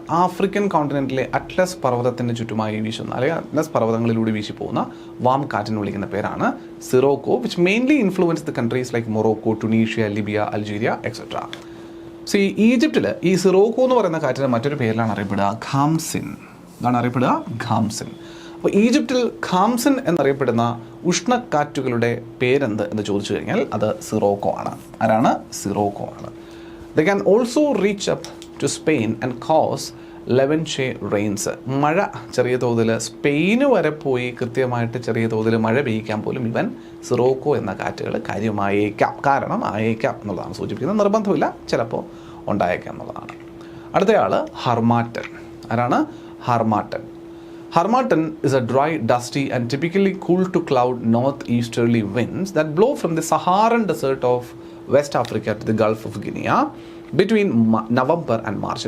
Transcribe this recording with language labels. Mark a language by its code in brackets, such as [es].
[ml] African കോണ്ടിനെൻറ്റിലെ Atlas പർവ്വതത്തിന് ചുറ്റുമായി വീശുന്ന അല്ലെങ്കിൽ അറ്റ്ലസ് പർവ്വതങ്ങളിലൂടെ വീശി പോകുന്ന വാം കാറ്റിന് വിളിക്കുന്ന പേരാണ് സിറോക്കോ, [en] Which mainly influence the countries like Morocco, Tunisia, Libya, Algeria etcetera. [ml] So ഈ ഈജിപ്തിൽ ഈ സിറോക്കോ എന്ന് പറയുന്ന കാറ്റിന് മറ്റൊരു പേരിലാണ് അറിയപ്പെടുക ഖാംസിൻ. ഇതാണ് അറിയപ്പെടുക ഖാംസിൻ. അപ്പോൾ ഈജിപ്തിൽ ഖാംസിൻ എന്നറിയപ്പെടുന്ന ഉഷ്ണക്കാറ്റുകളുടെ പേരെന്ത് എന്ന് ചോദിച്ചു കഴിഞ്ഞാൽ അത് സിറോക്കോ ആണ്. ആരാണ്? സിറോക്കോ ആണ്. [en] They can also reach up to Spain and cause Levanche rains. [ml] മഴ ചെറിയ തോതിൽ സ്പെയിന് വരെ പോയി കൃത്യമായിട്ട് ചെറിയ തോതിൽ മഴ പെയ്യിക്കാൻ പോലും ഇവൻ സിറോക്കോ എന്ന കാറ്റുകൾ കാര്യമായേക്കാം. കാരണം ആയേക്കാം എന്നുള്ളതാണ് സൂചിപ്പിക്കുന്നത്. നിർബന്ധമില്ല, ചിലപ്പോൾ ഉണ്ടായേക്കാം എന്നുള്ളതാണ്. അടുത്തയാൾ ഹർമാറ്റൻ. ആരാണ്? Harmattan. [en] Harmattan is a dry, dusty and typically cool to cloud northeasterly winds that blow from the Saharan desert of West Africa to the Gulf of Guinea between November and March.